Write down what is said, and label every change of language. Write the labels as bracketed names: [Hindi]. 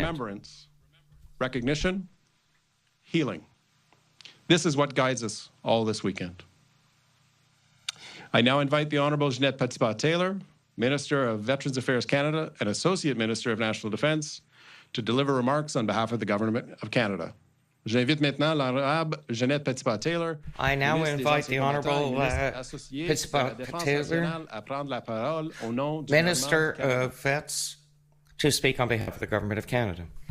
[English] Remembrance, recognition, healing. This is what guides us all this weekend. I now invite the Honourable Jeanette Petitpas-Taylor, Minister of Veterans Affairs Canada and Associate Minister of National Defence, to deliver remarks on behalf of the Government of Canada. [French] J'invite maintenant l'Honorable Jeanette Petitpas-Taylor. [English] I now invite the Honourable Petitpas-Taylor, Minister of Vets, to speak on behalf of the Government of Canada.